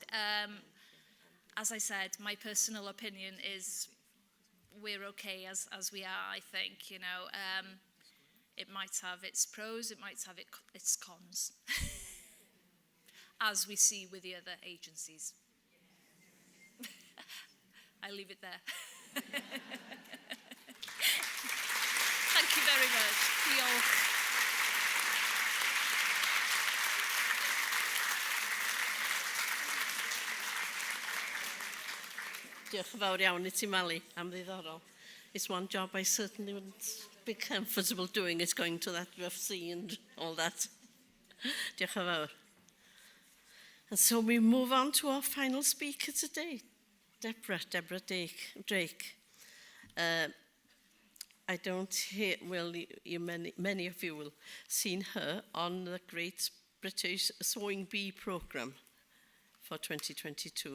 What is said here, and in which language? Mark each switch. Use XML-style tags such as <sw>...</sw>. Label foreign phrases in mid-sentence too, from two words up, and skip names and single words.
<en>As I said, my personal opinion is we're okay as we are, I think, It might have its pros, it might have its cons, as we see with the other agencies. I leave it there. Thank you very much.</en> <cy>Diolch. Diolch yn fawr iawn I ti, Mali, am ddiddorol.</cy> <en>It's one job I certainly wouldn't be comfortable doing, is going to that UFC and all that.</en> <cy>Diolch yn fawr.</cy> <en>And so we move on to our final speaker today, Deborah Drake. I don't hear, well, many of you will seen her on the Great British Sewing Bee programme for 2022.</en>